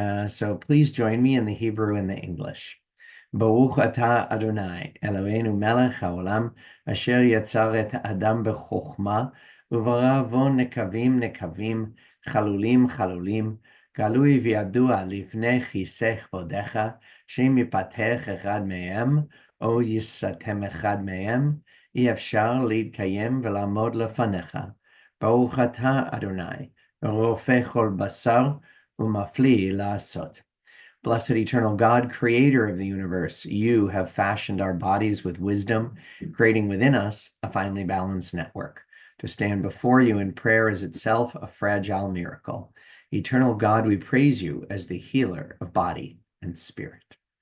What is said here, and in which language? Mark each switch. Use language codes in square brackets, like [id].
[en] So please join me in the Hebrew and the English. [he] Baruch atah Adonai, Eloheinu melech haolam, asher yatzar et ha'adam bechokma, uvarah bo nekavim nekavim, chalulim chalulim, galui v'yadua livnei chisei chvodecha, שאם ייפתח אחד מהם, או ייסתם אחד מהם, אי אפשר להתקיים ולעמוד לפניך. ברוך אתה, אדוני, רופא כל בשר ומפליא לעשות. [en] Blessed eternal God, creator of the universe, you have fashioned our bodies with wisdom, creating within us a finely balanced network. To stand before you in prayer is itself a fragile miracle. Eternal God, we praise you as the healer of body and spirit.